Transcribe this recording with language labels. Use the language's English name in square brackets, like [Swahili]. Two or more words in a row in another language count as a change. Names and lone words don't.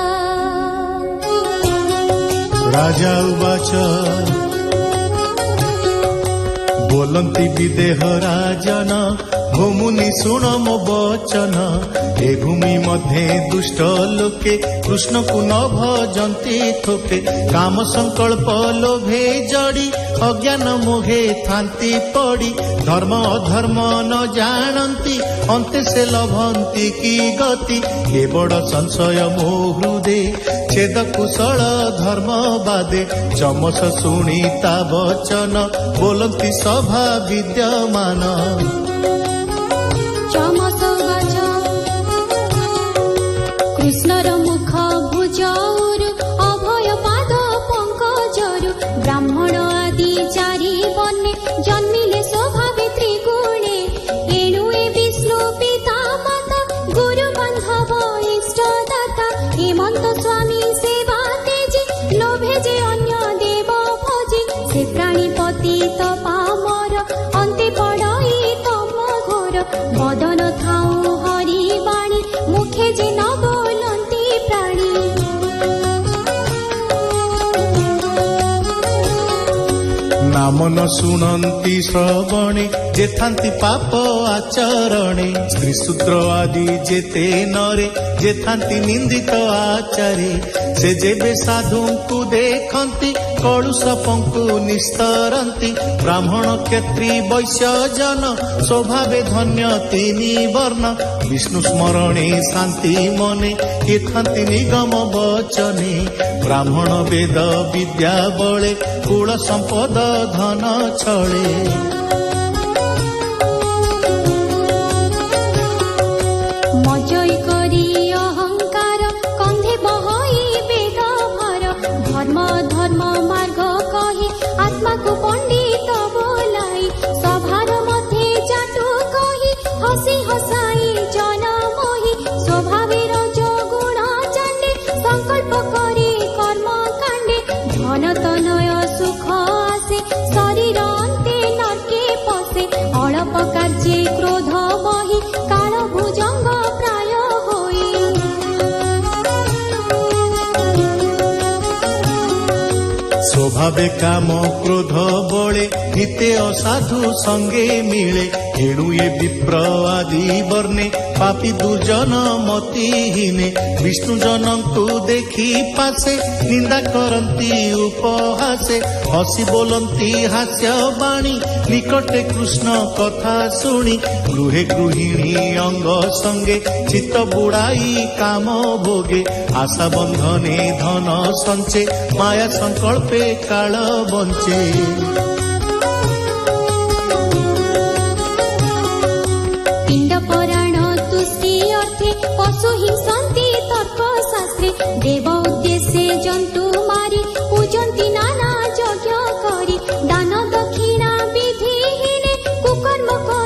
[Odia] ରାଜା ଉବାଚ ବୋଲନ୍ତି ବିଦେହ ରାଜନ ଭୂମୁନି ଶୁଣ ମୋ ବଚନ ଏ ଭୂମି ମଧ୍ୟେ ଦୁଷ୍ଟ ଲୋକେ କୃଷ୍ଣ କୋ ନ ଭଜନ୍ତି ଥୋକେ କାମ ସଙ୍କଳ୍ପ ଲୋଭେ ଜଡ଼ି ଅଜ୍ଞାନ ମୋହେ ଥାନ୍ତି ପଡ଼ି ଧର୍ମ ଅଧର୍ମ ନ ଜାଣନ୍ତି ଅନ୍ତେ ସେ ଲଭନ୍ତି କି ଗତି କେ ବଡ଼ ସଂଶୟ ମୋ ହୃଦୟ ଛେଦ କୁଶଳ ଧର୍ମ ବାଦେ ଚମସ ଶୁଣି ତା ବଚନ ବୋଲନ୍ତି ସଭା ବିଦ୍ୟମାନ ଚମସ ଗଜ କୃଷ୍ଣର ମୁଖ ଭୁଜୌରୁ ଅଭୟ ପାଦ ପଙ୍କଜରୁ ବ୍ରାହ୍ମଣ ଆଦି ଚାରି ବନେ ଜନ୍ମିଲେ ସ୍ୱଭାବେ ତ୍ରିଗୁଣେ ଏଣୁ ଏ ବିଷ୍ଣୁ ପିତା ମାତା ଗୁରୁ ବାନ୍ଧବ ଇଷ୍ଟଦାତା ହେମନ୍ତ ସ୍ୱାମୀ ସେବା ତେଜି ଲୋଭେ ଯେ ଅନ୍ୟ ଦେବ ଭଜେ ସେ ପ୍ରାଣୀ ପତିତ ପାମର ଅନ୍ତେ ପଡ଼ଇ ତମ ଘୋର ବଦନ ଥାଉ ହରି ବାଣୀ ମୁଖେ ଯେ ନ ବୋଲନ୍ତି ପ୍ରାଣୀ ନାମ ନ ଶୁଣନ୍ତି ଶ୍ରବଣେ ଯେ ଥାନ୍ତି ପାପ ଆଚରଣେ ସ୍ତ୍ରୀ ଶୂଦ୍ର ଆଦି ଯେତେ ନରେ ଯେ ଥାନ୍ତି ନିନ୍ଦିତ ଆଚାରେ ସେ ଯେବେ ସାଧୁଙ୍କୁ ଦେଖନ୍ତି କଳୁଷ ପଙ୍କୁ ନିସ୍ତରନ୍ତି ବ୍ରାହ୍ମଣ କ୍ଷତ୍ରି ବୈଶ୍ୟ ଜନ ସ୍ୱଭାବେ ଧନ୍ୟ ତିନି ବର୍ଣ୍ଣ ବିଷ୍ଣୁ ସ୍ମରଣେ ଶାନ୍ତି ମନେ ଯେ ଥାନ୍ତି ନିଗମ ବଚନେ ବ୍ରାହ୍ମଣ ବେଦ ବିଦ୍ୟା ବଳେ କୁଳ ସମ୍ପଦ ଧନ ଛଳେ ମଜଇ କରି ଅହଙ୍କାର କନ୍ଧେ ବହଇ ବେଦ ଭର ଧର୍ମ ଧର୍ମ ମାର୍ଗ କହି ଆତ୍ମା କୋ ପଣ୍ଡିତ ବୋଲାଇ ସଭାର ମଧ୍ୟ ଜାଟୁ କହି ହସି ହସାଇ ଜନ ମୋହି ସ୍ୱଭାବେ ରଜ ଗୁଣ ଚାଣ୍ଡେ ସଙ୍କଳ୍ପ କରି କର୍ମ କାଣ୍ଡେ ଧନ ତନୟ ସୁଖ ଆଶେ ଶରୀର ଅନ୍ତେ ନରକେ ପଶେ ଅଳ୍ପ କାର୍ଯ୍ୟେ କ୍ରୋଧ ବହି କାଳ ଭୁଜଙ୍ଗ ପ୍ରାୟ ହୋଇ ସ୍ୱଭାବେ କାମ କ୍ରୋଧ ବଳେ ହିତେ ଅସାଧୁ ସଙ୍ଗେ ମିଳେ ଏଣୁ ଯେ ବିପ୍ର ଆଦି ବର୍ଣ୍ଣେ ପାପୀ ଦୁର୍ଜନ ମତିହୀନେ ବିଷ୍ଣୁ ଜନଙ୍କୁ ଦେଖି ପାଶେ ନିନ୍ଦା କରନ୍ତି ଉପହାସେ ହସି ବୋଲନ୍ତି ହାସ୍ୟ ବାଣୀ ନିକଟେ କୃଷ୍ଣ କଥା ଶୁଣି ଗୃହେ ଗୃହିଣୀ ଅଙ୍ଗ ସଙ୍ଗେ ଚିତ୍ତ ବୁଡ଼ାଇ କାମ ଭୋଗେ ଆଶା ବନ୍ଧନେ ଧନ ସଞ୍ଚେ ମାୟା ସଙ୍କଳ୍ପେ କାଳ ବଞ୍ଚେ ପିଣ୍ଡ ପୁରାଣ ତୁଷ୍ଟି ଅର୍ଥେ ପଶୁ ହିଂସନ୍ତି ତର୍କ ଶାସ୍ତ୍ରେ ଦେବ ଉଦ୍ଦେଶ୍ୟେ ଜନ୍ତୁ ମାରି ପୂଜନ୍ତି ନାନା ଯଜ୍ଞ କରି ଦାନ ଦକ୍ଷିଣା ବିଧିହୀନେ କୁକର୍ମ